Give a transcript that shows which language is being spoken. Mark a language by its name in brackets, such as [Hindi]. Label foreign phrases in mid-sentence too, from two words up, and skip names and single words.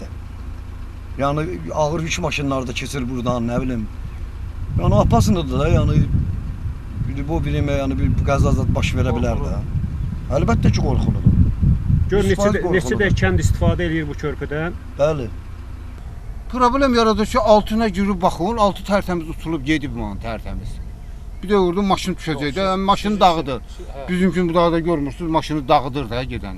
[Azerbaijani] Yani ağır yük maşınları da keçir buradan, [Turkish] ne bileyim. [Azerbaijani] Yani apasındadır da, yani bu birime yani bir qəza zat baş verə bilər də. Əlbəttə ki qorxuludur. Gör İstifadə neçə də kənd istifadə edir bu körpüdən. Bəli. Problem yaradır ki, altına girib baxın, altı tərtəmiz uçulub gedib onun tərtəmiz. Bir də orada maşın düşəcək də, maşını dağıdır. Bizimkin bu dağda görmürsünüz, maşını dağıdır da gedəndə.